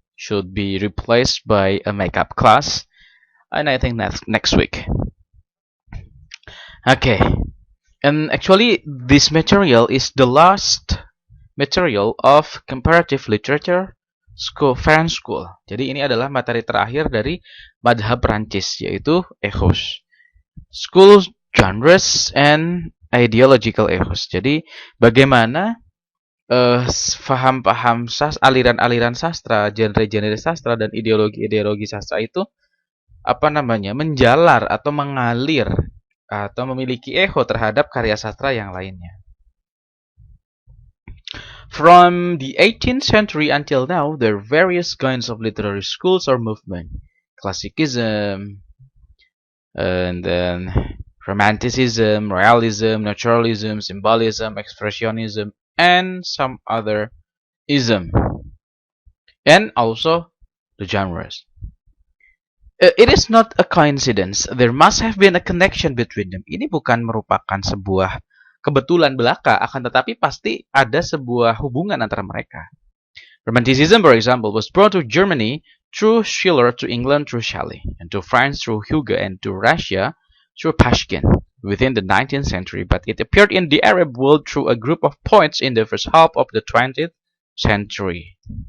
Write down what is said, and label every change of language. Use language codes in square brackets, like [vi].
[en] Should be replaced by a makeup class, and I think that's next week. Okay, and actually, this material is the last material of comparative literature school French school. [id] Jadi ini adalah materi terakhir dari madhab Prancis, yaitu [en] ethos, school genres and ideological ethos. [id] Jadi bagaimana paham-paham aliran-aliran sastra, genre-genre sastra dan ideologi-ideologi sastra itu menjalar atau mengalir atau memiliki echo terhadap karya sastra yang lainnya. [en] From the 18th century until now, there are various kinds of literary schools or movement. Classicism, and then Romanticism, Realism, Naturalism, Symbolism, Expressionism, and some other ism. And also the genres. It is not a coincidence. There must have been a connection between them. [id] Ini bukan merupakan sebuah kebetulan belaka, akan tetapi pasti ada sebuah hubungan antara mereka. [en] Romanticism, for example, was brought to Germany through Schiller, to England through Shelley, and to France through Hugo, and to Russia through Pushkin within the 19th century, but it appeared in the Arab world through a group of poets in the first half of the 20th century.